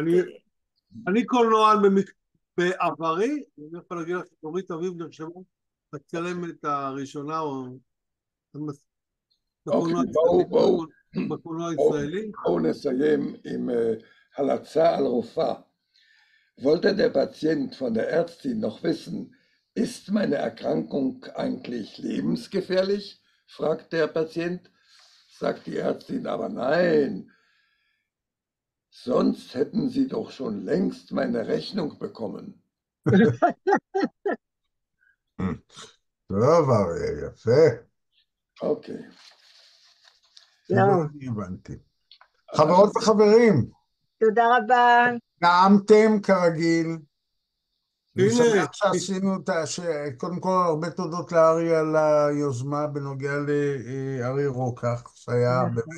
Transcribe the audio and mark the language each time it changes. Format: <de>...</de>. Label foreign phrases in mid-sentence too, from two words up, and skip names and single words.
<he>אני קולנוען בעברי, אני יכול להגיד לך שנורית אביב נרשמה בצלמת הראשונה או בקולנוע הישראלי. בואו נסיים עם הלצה על רופאה.</he> <de>Wollte der Patient von der Ärztin noch wissen, ist meine Erkrankung eigentlich lebensgefährlich? Fragt der Patient. Sagt die Ärztin, aber nein. Sonst hätten Sie doch schon längst meine Rechnung bekommen.</de> <he>טוב, אריה, יפה. אוקיי. הבנתי. חברות וחברים. תודה רבה. נעמתם כרגיל. אני שמח שעשינו קודם כל הרבה תודות לאריה על היוזמה בנוגע לאריה רוקח, שהיה באמת</he>